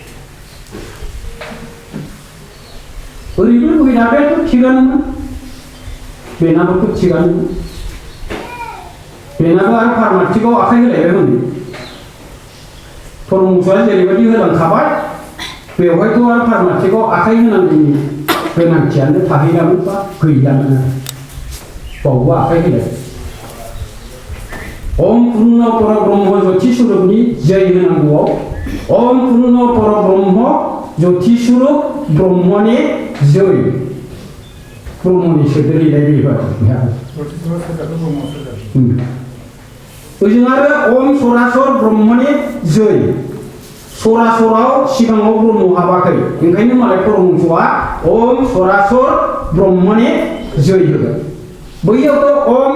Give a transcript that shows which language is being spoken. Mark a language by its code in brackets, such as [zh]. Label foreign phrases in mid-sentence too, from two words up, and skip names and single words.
[brx] ओरैबो बैराबायाथ' थिगानोमोन बेनाबोथ' थिगानोमोन बेनाबो आरो फार्माथिकआव आखाइ होलायबाय हनै परमहंसआ जेरैबायदि होलांखाबाय बेवहायथ' आरो पारमार्थिकआव आखाइ होनांगौनि गोनांथियानो थाहैलामोन बा गैलामोन आरो बावबो आखाइ होलाय ओम पुर्ण पर ब्रह्म ज्योति स्वरूपनि जय होनांगौआव ओम पुर्ण पर ब्रह्म ज्योति स्वरूप ब्रह्मनि जय ब्रह्मनि सोदोरैलाय बेबायदि ओजों आरो ओम सरासर ब्रह्मनि जय सरासराव सिगाङाव ब्रह्म हाबाखै ओंखायनो मालाय परमहंसआ ओम सरासर ब्रह्मनि जय होगोन बैयावथ' ओम